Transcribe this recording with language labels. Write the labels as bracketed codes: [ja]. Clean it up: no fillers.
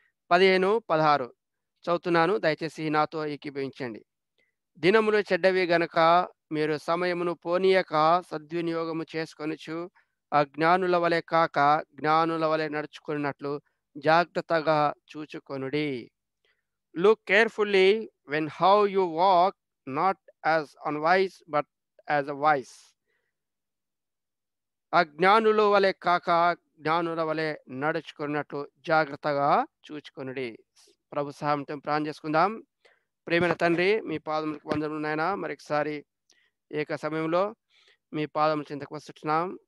[te] 15-16 చదువుతున్నాను, దయచేసి నాతో ఏకీభవించండి. దినములు చెడ్డవి గనక మీరు సమయమును పోనీయక సద్వినియోగము చేసుకొనుచు అజ్ఞానుల వలె కాక జ్ఞానుల వలె నడుచుకున్నట్లు జాగ్రత్తగా చూచుకొనుడి. [en] Look carefully when how you walk, not as unwise but as a wise. [te] అజ్ఞానుల వలె కాక జ్ఞానుల వలె నడుచుకున్నట్టు జాగ్రత్తగా చూచుకొనుడి. ప్రభు సహాయంతో ప్రార్థన చేసుకుందాం. ప్రేమైన తండ్రి, మీ పాదములకు వందనములు నాయనా. మరొకసారి ఏక సమయంలో మీ పాదముల చింతకు వస్తున్నాం.